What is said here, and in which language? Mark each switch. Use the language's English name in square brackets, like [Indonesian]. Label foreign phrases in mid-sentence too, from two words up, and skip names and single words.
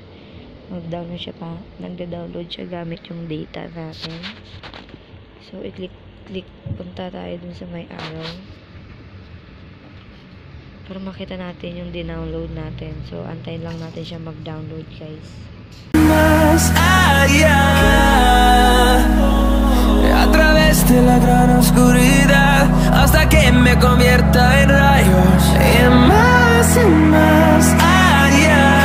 [Filipino] Mag-download siya pa. Nagda-download siya gamit yung data natin. So, i-click, punta tayo dun sa may arrow. Para makita natin yung dinownload natin. So, antayin lang natin siya mag-download, guys. [Spanish] Más allá, a través de la gran oscuridad, hasta que me convierta en rayos, y más allá,